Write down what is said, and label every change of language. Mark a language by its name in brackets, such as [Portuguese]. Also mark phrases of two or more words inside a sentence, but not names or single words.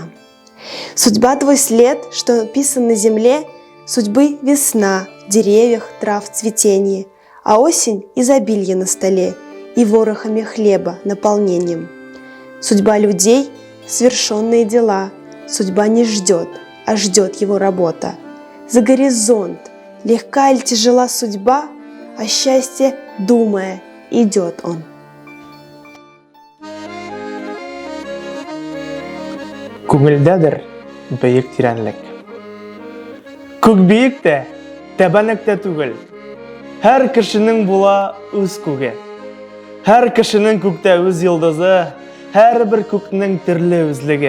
[Russian] Судьба твой след, что написан на земле, судьбы весна в деревьях, трав цветение, а осень изобилье на столе и ворохами хлеба наполнением. Судьба людей — свершенные дела, судьба не ждет, а ждет его работа. За горизонт, легка или тяжела судьба, о счастье думая идет он. [Tatar] Күңелдәдер бейік тирәнлек. Күк бейік тә, тәбәнек тә түгел. Һәр кешенең була үз күге. Һәр кешенең күктә үз йылдызы, һәр бер күкнең төрле үзлеге.